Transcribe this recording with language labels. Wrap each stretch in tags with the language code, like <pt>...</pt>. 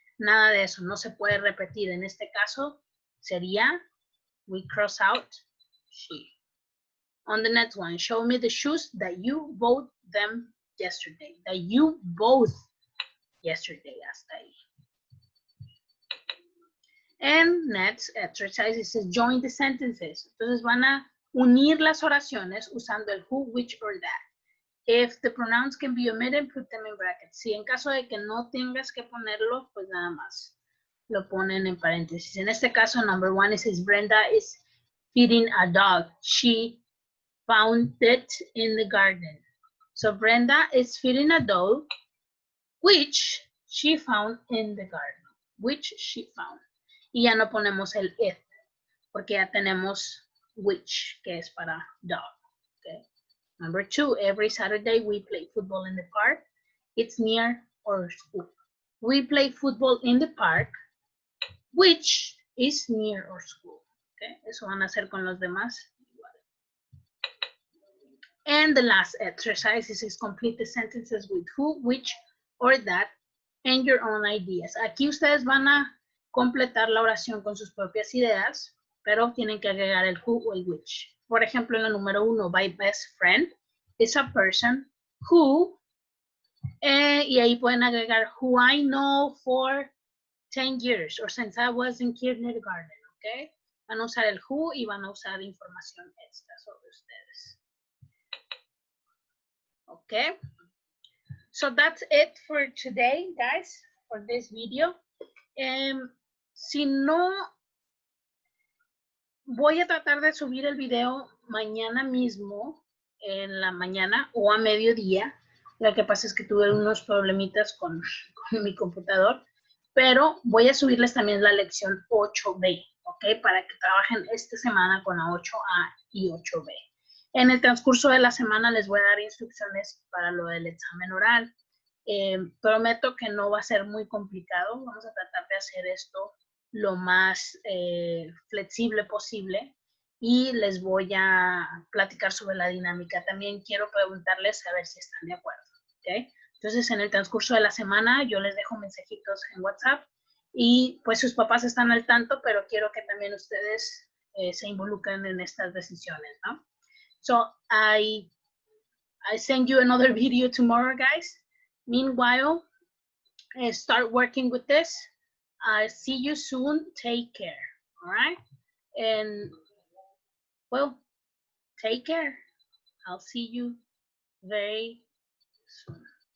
<es>Nada de eso, no se puede repetir. En este caso, sería,</es> <en>we cross out she. On the next one, show me the shoes that you bought them yesterday. That you both yesterday,</en> <es>hasta ahí.</es> <en>And next exercise, it says join the sentences.</en> <es>Entonces van a unir las oraciones usando el who, which, or that.</es> <en>If the pronouns can be omitted, put them in brackets.</en> <es>Si en caso de que no tengas que ponerlo, pues nada más lo ponen en paréntesis. En este caso,</es> <en>number 1, it says Brenda is feeding a dog. She found it in the garden. So Brenda is feeding a dog, which she found in the garden. Which she found.</en> <es>Y ya no ponemos el it, porque ya tenemos which, que es para dog.</es> <en>Okay. Number 2, every Saturday we play football in the park. It's near our school. We play football in the park, which is near our school. Okay.</en> <es>Eso van a hacer con los demás.</es> <en>And the last exercise is complete the sentences with who, which, or that, and your own ideas.</en> <es>Aquí ustedes van a completar la oración con sus propias ideas, pero tienen que agregar el who o el which. Por ejemplo, en el número 1,</es> <en>my best friend is a person who,</en> <es>y ahí pueden agregar</es> <en>who I know for 10 years or since I was in kindergarten, okay?</en> <es>Van a usar el who y van a usar información extra sobre ustedes.</es> <en>Okay? So that's it for today, guys, for this video.</en> <es>Si no, voy a tratar de subir el video mañana mismo, en la mañana o a mediodía. Lo que pasa es que tuve unos problemitas con mi computador, pero voy a subirles también la lección 8B, ¿ok? Para que trabajen esta semana con la 8A y 8B. En el transcurso de la semana les voy a dar instrucciones para lo del examen oral. Prometo que no va a ser muy complicado. Vamos a tratar de hacer esto lo más flexible posible y les voy a platicar sobre la dinámica. También quiero preguntarles a ver si están de acuerdo, ¿ok? Entonces, en el transcurso de la semana yo les dejo mensajitos en WhatsApp y pues sus papás están al tanto, pero quiero que también ustedes se involucren en estas decisiones, ¿no?</es> <en>So, I send you another video tomorrow, guys. Meanwhile, start working with this. See you soon. Take care. All right. And well, take care. I'll see you very soon.</en>